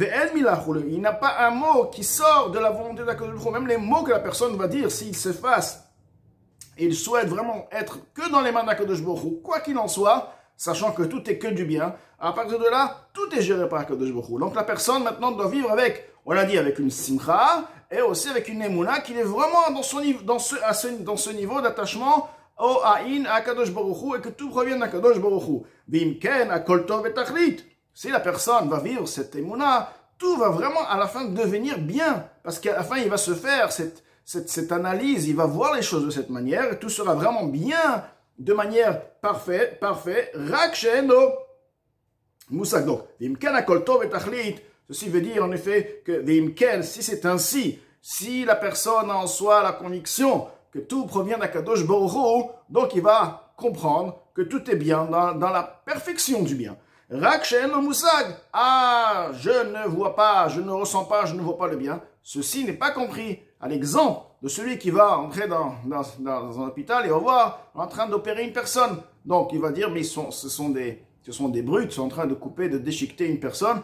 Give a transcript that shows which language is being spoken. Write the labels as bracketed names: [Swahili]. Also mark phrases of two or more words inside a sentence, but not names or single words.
[French] Il n'a pas un mot qui sort de la volonté d'Akadosh Baruch Hu, même les mots que la personne va dire, s'il s'efface, et il souhaite vraiment être que dans les mains d'Akadosh Baruch Hu, quoi qu'il en soit, sachant que tout est que du bien, à partir de là, tout est géré par Akadosh Baruch Hu. Donc la personne maintenant doit vivre avec, on l'a dit, avec une simcha, et aussi avec une émouna qui est vraiment dans ce niveau d'attachement au Aïn, à Akadosh Baruch Hu, et que tout provient d'Akadosh Baruch Hu. [Hebrew] וממילא, הכל טוב בתכלית. [French] Si la personne va vivre cette émouna, tout va vraiment à la fin devenir bien, parce qu'à la fin il va se faire cette analyse, il va voir les choses de cette manière, et tout sera vraiment bien, de manière parfaite, [Hebrew] רק שאינו מושג. [French] Donc, [Hebrew] וממילא הכל טוב בתכלית, [French] ceci veut dire en effet que v'imken, si c'est ainsi, si la personne a en soi la conviction que tout provient d'Akadosh Baruch Hu, donc il va comprendre que tout est bien dans la perfection du bien. [Hebrew] רק שאינו מושג, [French] ah, je ne vois pas, je ne ressens pas, je ne vois pas le bien. Ceci n'est pas compris. À l'exemple de celui qui va entrer dans un hôpital et va voir en train d'opérer une personne. Donc il va dire, mais ce sont des brutes, ils sont en train de couper, de déchiqueter une personne.